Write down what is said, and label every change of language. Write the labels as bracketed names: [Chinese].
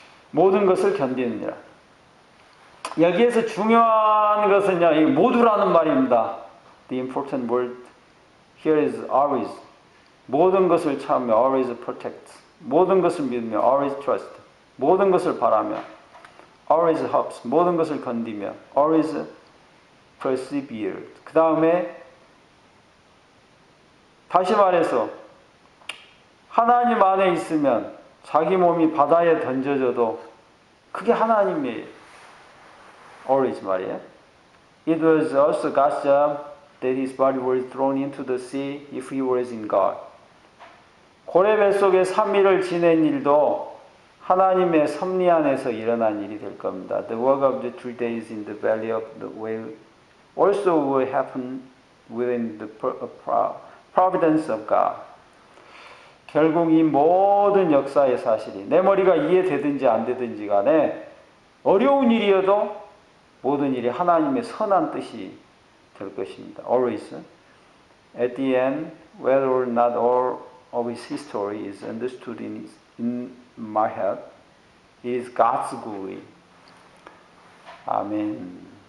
[Korean] 모든 것을 견디느니라. 여기에서 중요한 것은요, 이 모두라는 말입니다. [English] The important word here is always. [Korean] 모든 것을 참으며 [English] always protect. [Korean] 모든 것을 믿으며 [English] always trust. [Korean] 모든 것을 바라며 [English] always hopes. [Korean] 모든 것을 견디며 [English] always persevere. [Korean] 그 다음에 다시 말해서 하나님 안에 있으면 자기 몸이 바다에 던져져도 그게 하나님이에요. always 말이에요. [English] It was also God's job that his body was thrown into the sea if he was in God. [Korean] 고레 뱃속에 3일을 지낸 일도 하나님의 섭리 안에서 일어난 일이 될 겁니다. [English] The work of the 3 days in the belly of the whale also will happen within the providence of God. [Korean] 결국 이 모든 역사의 사실이 내 머리가 이해되든지 안 되든지 간에 어려운 일이어도 모든 일이 하나님의 선한 뜻이 될 것입니다. [English] Always. At the end, whether or not all of his history is understood in my head, it is God's glory. 아멘.